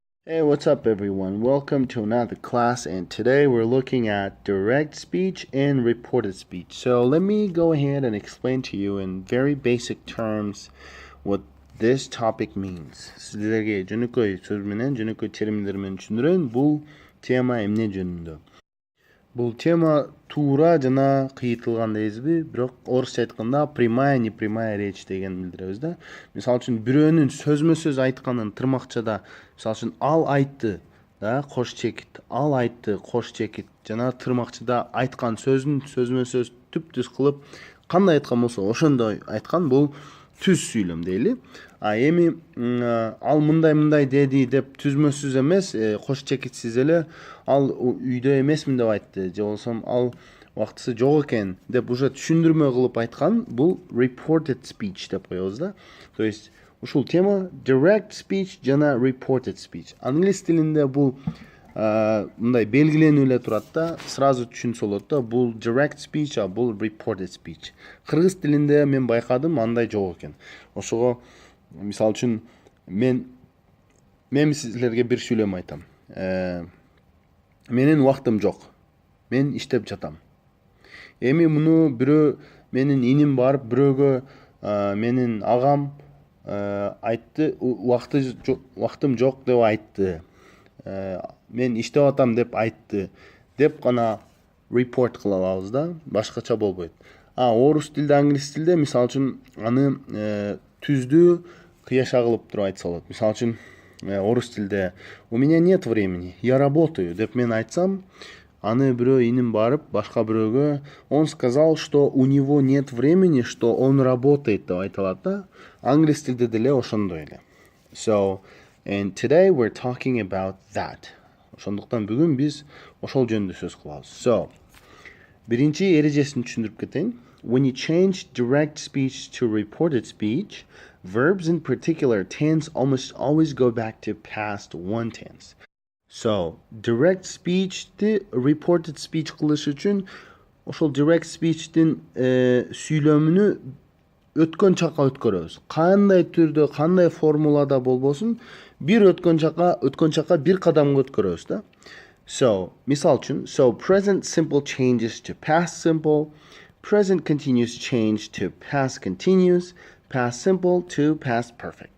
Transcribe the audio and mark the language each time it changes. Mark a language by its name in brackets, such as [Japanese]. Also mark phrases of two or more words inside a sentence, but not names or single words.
[English] Hey, what's up everyone? Welcome to another class, and today we're looking at direct speech and reported speech. So let me go ahead and explain to you in very basic terms what this topic means. [Kyrgyz] Sizlerge жөнөкөй сөз менен, жөнөкөй терминдер менен түшүндүрөйүн. Бул тема эмне жөнүндө? Бул тема туура жана кыйтылган дейбизби, бирок орусча айтканда [Russian] прямая, непрямая речь [Kyrgyz] деген билдиребиз да. Мисалы үчүн бирөөнүн сөзмө сөз айтканын тырмакчада, мисалы үчүн ал айтты, да, кош чекит, ал айтты, кош чекит, жана тырмакчада айткан сөзүн сөзмө сөз түп-түз кылып кандай айткан болсо ошондой айткан, бул түз сүйлөм дейли. Эми ал мындай деди деп түзмө сөз эмес, кош чекитсиз эле ал үйдө эмесмин деп айтты, же болбосо ал убактысы жок экен деп уже түшүндүрмө кылып айткан, бул [English] reported speech [Kyrgyz] деп коебуз да. То есть ушул тема [English] direct speech [Kyrgyz] жана [English] reported speech. [Kyrgyz] Англис тилинде бул мындай белгиленип эле турат да, сразу түшүнсө болот да, бул [English] direct speech, [Kyrgyz] а бул [English] reported speech. [Kyrgyz] Кыргыз тилинде мен байкадым, андай жок экен. Ошого мисалы үчүн мен силерге бир сүйлөм айтам. Менин убактым жок. Мен иштеп жатам. Эми муну бирөө, менин иним барып бирөөгө менин агам айтты, убактым жок деп айтты. Мен иштеп атам деп айтты деп гана report кыла алабыз да, башкача болбойт. Орус тилде, англис тилде мисалы үчүн аны түздүү кыяша кылып туруп айтса болот. Мисалы үчүн орус тилде [Russian] у меня нет времени, я работаю [Kyrgyz] деп мен айтсам, аны бирөө иним барып башка бирөөгө [Russian] он сказал, что у него нет времени, что он работает [Kyrgyz] деп айта алат да. Англис тилде деле ошондой эле. [English] So, and today we're talking about that. [Kyrgyz] Ошондуктан бүгүн биз ошол жөнүндө сөз кылабыз. So, биринчи эрежесин түшүндүрүп кетейин. [English] When you change direct speech to reported speech, verbs in particular tense almost always go back to past one tense. [Kyrgyz] So, [English] direct speech to reported speech [Kyrgyz] кылыш үчүн ошол [English] direct speech'тин [Kyrgyz] сүйлөмүнү өткөн чакка өткөрөбүз. Кандай түрдө, кандай формулада болбосун, бир өткөн чакка бир кадамга өткөрөбүз да. So, мисал үчүн, [English] so present simple changes to past simple, present continuous change to past continuous, past simple to past perfect.